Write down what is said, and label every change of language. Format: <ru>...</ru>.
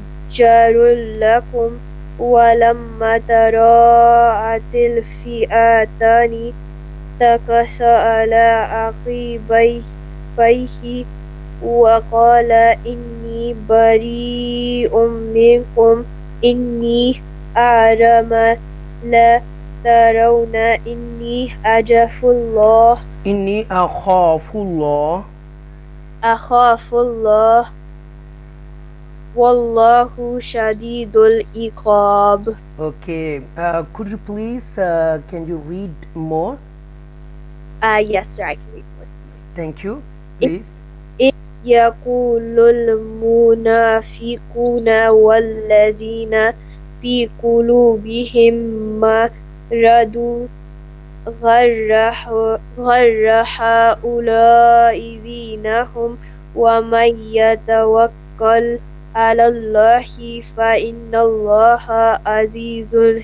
<ar>جار لكم ولما تراءت الفئتان نكص على عقبيه وقال إني بريء منكم إني أعلم ما لا ترون إني أخاف الله Inni akhafullah. أخاف الله والله شديد العقاب.</ar> <en>Okay. Could you please, can you read more? Yes, sir, I can read more. Thank you.</en> <ar>إذ</ar> <en>Please.</en> <ar>إذ يقول المنافقون والذين في قلوبهم مرض غر هؤلاء دينهم ومن يتوكل على الله فإن الله عزيز</ar>